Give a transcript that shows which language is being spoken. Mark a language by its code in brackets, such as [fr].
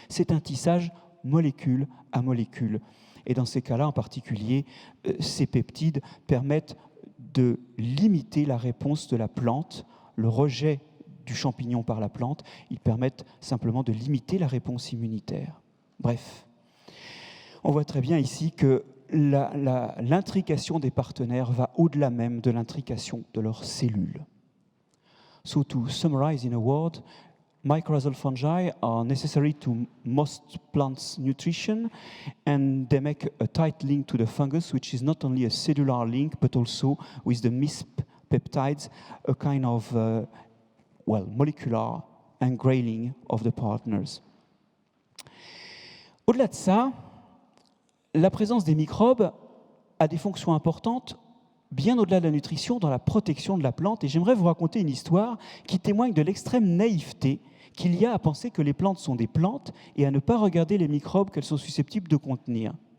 [fr] C'est un tissage molécule à molécule. Et dans ces cas-là, en particulier, ces peptides permettent de limiter la réponse de la plante, le rejet du champignon par la plante. Ils permettent simplement de limiter la réponse immunitaire. Bref, on voit très bien ici que l'intrication des partenaires va au-delà même de l'intrication de leurs cellules. [en] So to summarize in a word, mycorrhizal fungi are necessary to most plants' nutrition, and they make a tight link to the fungus, which is not only a cellular link, but also with the MISP peptides, a kind of molecular engraining of the partners. [fr] Au-delà de ça, la présence des microbes a des fonctions importantes, bien au-delà de la nutrition, dans la protection de la plante. Et j'aimerais vous raconter une histoire qui témoigne de l'extrême naïveté qu'il y a à penser que les plantes sont des plantes et à ne pas regarder les microbes qu'elles sont susceptibles de contenir.